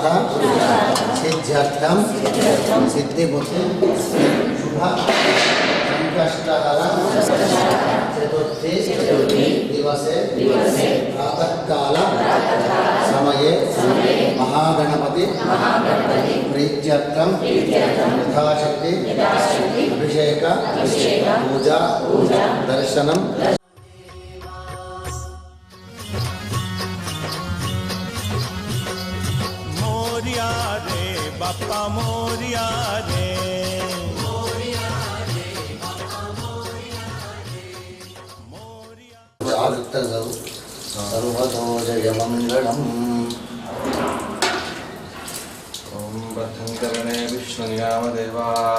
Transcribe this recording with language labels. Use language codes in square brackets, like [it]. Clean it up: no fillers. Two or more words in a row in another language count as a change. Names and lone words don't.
[sa] सिद्ध्यर्थं सिद्धिबुद्धि शुभ संकष्टहर चतुर्थी दिवसे प्रातःकाल समये महागणपति प्रीत्यर्थं यथाशक्ति अभिषेक पूजा दर्शनम। [mr] मोरिया रे बाप्पा मोरिया रे। [sa] सर्वतो जयमङ्गलम्। ओम बद्धंकरणे विष्णुयामदेवाः